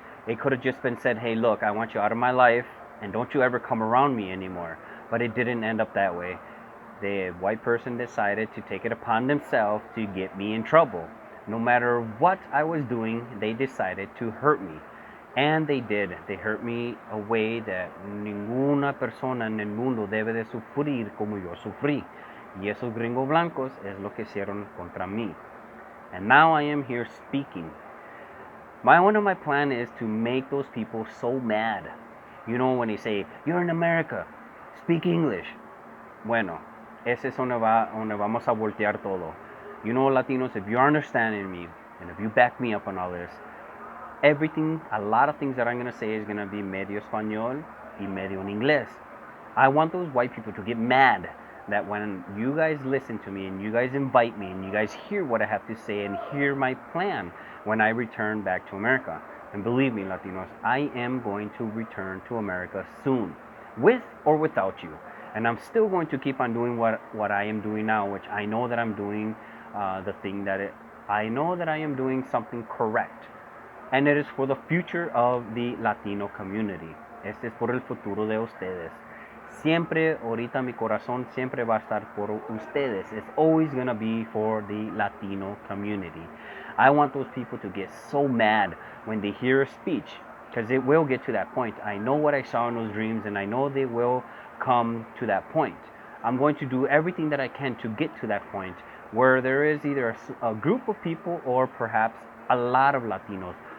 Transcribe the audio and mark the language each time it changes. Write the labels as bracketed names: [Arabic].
[English] It could have just been said, hey, look, I want you out of my life, and don't you ever come around me anymore. But it didn't end up that way. The white person decided to take it upon themselves to get me in trouble. No matter what I was doing, they decided to hurt me. And they did. They hurt me a way that [Spanish] ninguna persona en el mundo debe de sufrir como yo sufrí. Y esos gringos blancos es lo que hicieron contra mí. [English] And now I am here speaking. One of my plan is to make those people so mad. When they say, you're in America, speak English. [Spanish] Bueno, ese es donde vamos a voltear todo. [English] Latinos, if you're understanding me, and if you back me up on all this, a lot of things that I'm going to say is going to be [Spanish] medio español y medio en inglés. [English] I want those white people to get mad that when you guys listen to me, and you guys invite me, and you guys hear what I have to say, and hear my plan when I return back to America. And believe me, Latinos, I am going to return to America soon, with or without you. And I'm still going to keep on doing what I am doing now, which I know that I'm doing I know that I am doing something correct. And it is for the future of the Latino community. [Spanish] Este es por el futuro de ustedes. Siempre, ahorita mi corazón siempre va a estar por ustedes. [English] It's always going to be for the Latino community. I want those people to get so mad when they hear a speech, because it will get to that point. I know what I saw in those dreams, and I know they will come to that point. I'm going to do everything that I can to get to that point where there is either a group of people, or perhaps a lot of Latinos.